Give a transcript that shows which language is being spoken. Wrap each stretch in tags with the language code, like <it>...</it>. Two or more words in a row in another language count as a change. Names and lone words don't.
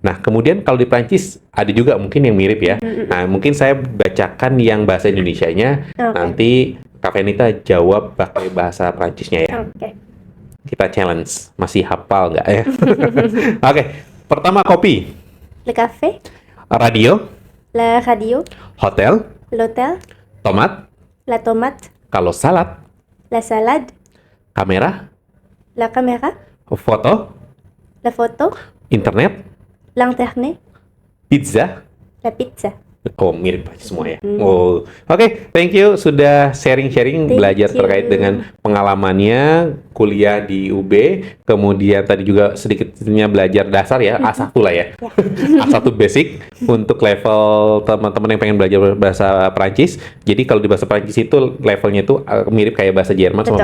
<id>Nah, kemudian kalau di Prancis ada juga mungkin yang mirip ya. Nah, mungkin saya bacakan yang bahasa Indonesianya, Oke. nanti Kak Venita jawab pakai bahasa Prancisnya ya. Oke. Kita challenge, masih hafal nggak ya? Oke, pertama kopi,</id> <fr>Le café,</fr> <id>radio,</id> <fr>la radio,</fr> <id>hotel,</id> <fr>l'hôtel,</fr> <id>tomat,</id> <fr>la tomate,</fr> <id>kalau salad,</id> <fr>la salade,</fr> <id>kamera,</id> <fr>la caméra,</fr> <id>foto,</id> <fr>la photo,</fr> <id>internet,</id> <fr>l'internet,</fr> <id>pizza.</id> <fr>la pizza.</fr> <id>Oh, mirip aja semua ya. Oh, oke.</id> <en>Thank you</en> <id>sudah sharing-sharing Thank belajar you. terkait dengan pengalamannya kuliah di UB, kemudian tadi juga sedikitnya belajar dasar ya, A1 lah ya. A1 basic untuk level teman-teman yang pengen belajar bahasa Prancis. Jadi kalau di bahasa Prancis itu levelnya itu mirip kayak bahasa Jerman sama</id>